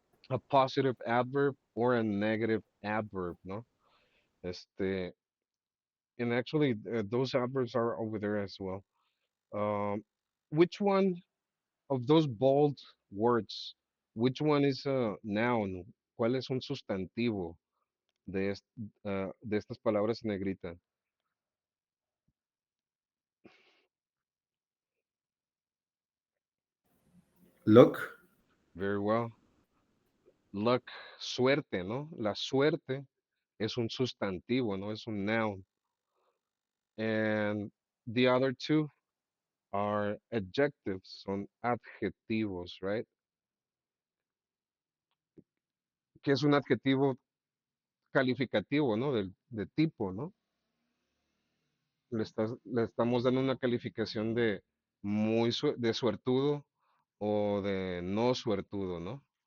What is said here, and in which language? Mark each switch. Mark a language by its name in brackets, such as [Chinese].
[English] A positive adverb or a negative adverb, no? Este, and actually, those adverbs are over there as well. Um, which one of those bold words, which one is a noun? [Spanish] ¿Cuál es un sustantivo de estas palabras en negrita? [English] Look, Very well. Luck, [Spanish] suerte, ¿no? La suerte es un sustantivo, ¿no? Es un noun. [English] And the other two are adjectives, [Spanish] son adjetivos, [English] right? [Spanish] Que es un adjetivo calificativo, ¿no? De tipo, ¿no? Le estamos dando una calificación de de suertudo o de no suertudo, ¿no?